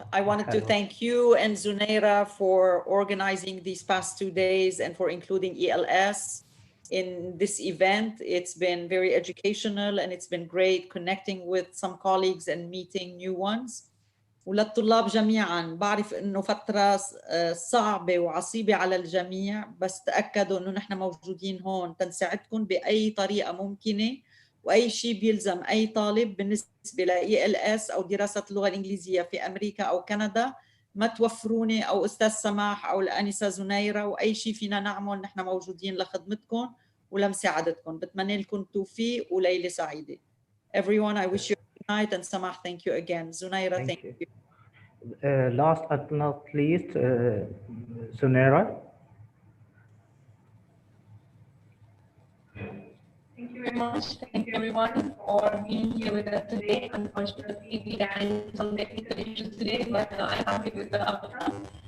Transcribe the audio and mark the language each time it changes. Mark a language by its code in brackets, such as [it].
[en] I wanted to thank you and Zunaira for organizing these past 2 days and for including ELS in this event. It's been very educational and it's been great connecting with some colleagues and meeting new ones. [ar] وللطلاب جميعا، بعرف انه فترة صعبة وعصيبة على الجميع، بس تأكدوا انه نحن موجودين هون تنساعدكم بأي طريقة ممكنة، وأي شيء بيلزم أي طالب بالنسبة ل ELS أو دراسة اللغة الإنجليزية في أمريكا أو كندا، ما توفروني أو أستاذ سماح أو الأنسة زنيرة، وأي شيء فينا نعمل نحن موجودين لخدمتكم ولمساعدتكم. بتمنى لكم التوفيق وليلة سعيدة. [en] Everyone, I wish you a good night, and Samah, thank you again. Zunaira, thank you. Last but not least, Zunaira. Thank you very much. Thank you everyone for being here with us today. Unfortunately, we ran some technical issues today, but I'm happy with the outcome.